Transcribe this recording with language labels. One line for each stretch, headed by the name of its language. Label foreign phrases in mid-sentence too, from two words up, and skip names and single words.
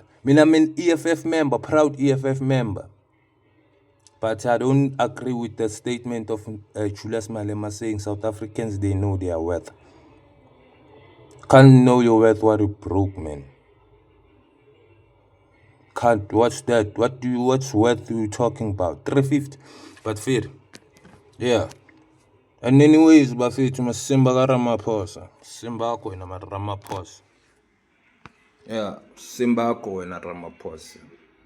English: I'm an EFF member, proud EFF member. But I don't agree with the statement of Julius Malema saying South Africans, they know their worth. Can't know your worth while you broke, man. Can't. What's that? What's worth you talking about? 350. But fair. Yeah. And anyways,
Zulu: Bafethu Masimba Ramaphosa. Simba ko na Ramaphosa. Yeah, Simba ko na Ramaphosa.